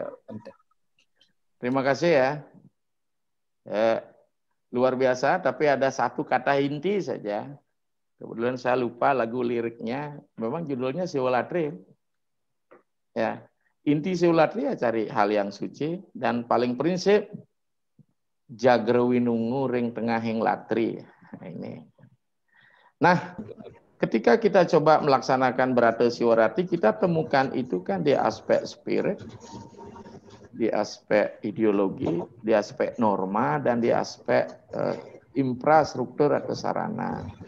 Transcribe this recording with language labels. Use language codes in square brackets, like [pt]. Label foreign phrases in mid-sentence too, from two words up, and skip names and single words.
[id] Terima kasih ya. Luar biasa, tapi ada satu kata inti saja. Kebetulan saya lupa lagu liriknya. Memang judulnya Siwaratri. Ya, inti Siwaratri ya cari hal yang suci dan paling prinsip [kaw] jagra winungu ring tengahing latri. [id] Nah, ketika kita coba melaksanakan Brata Siwaratri, kita temukan itu kan di aspek spirit, di aspek ideologi, di aspek norma, dan di aspek infrastruktur atau sarana.